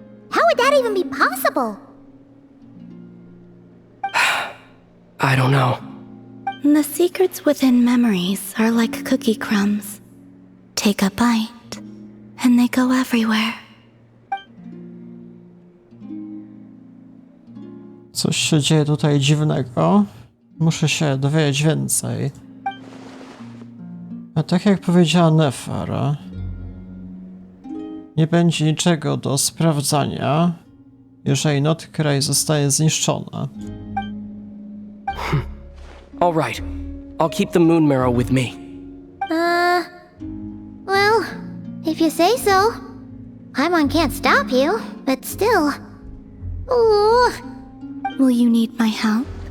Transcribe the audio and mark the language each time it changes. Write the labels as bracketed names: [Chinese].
[English] How would that even be possible? I don't know. The secrets within memories are like cookie crumbs. Take a bite, and they go everywhere. [Polish] Coś się dzieje tutaj dziwnego. Muszę się dowiedzieć więcej. A tak jak powiedziała Nefara, nie będzie niczego do sprawdzania, jeżeli Nod-Krai zostanie zniszczona. [English] All right. I'll keep the moon marrow with me. Well, if you say so. Paimon can't stop you, but still. Ooh. Will you need my help?